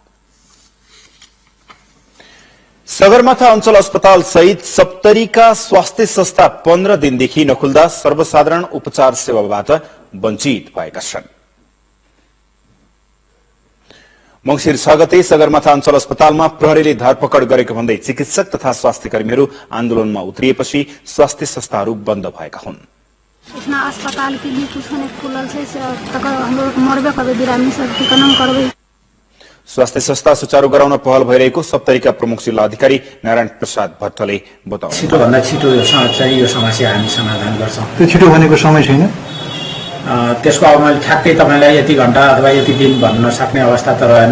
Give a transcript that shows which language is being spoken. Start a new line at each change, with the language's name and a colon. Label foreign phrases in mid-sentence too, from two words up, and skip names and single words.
Nepali: सगरमाथा अञ्चल अस्पताल सहित सप्तरीका स्वास्थ्य संस्था 15 दिनदेखि नखुल्दा सर्वसाधारण उपचार सेवाबाट वञ्चित भएका छन्। मंगिर 6 गते सगरमाथा अञ्चल अस्पतालमा प्रहरीले धरपकड गरेको भन्दै चिकित्सक तथा स्वास्थ्य कर्मीहरू आन्दोलनमा उत्रिएपछि स्वास्थ्य संस्थाहरू बन्द भएका हुन्।
Maithili: इतना अस्पताल के लिए कुछ नहीं खुलल है, तकर हम लोग मरबे करबे, बिरामी सब ठिकाना करबे।
Nepali: स्वास्थ्य संस्था सुचारू गराउन पहल भइरहेको सप्तरीका प्रमुख जिल्ला अधिकारी नारायण प्रसाद भट्टले बताउनु। छिटो भन्दा छिटो चाहिँ यो समस्या हामी समाधान गर्छौं। त्यो छिटो भनेको समय छैन। त्यसको अब मैले ठ्याक्कै तपाईलाई यति घण्टा अथवा यति दिन भन्न सक्ने अवस्था त रहेन।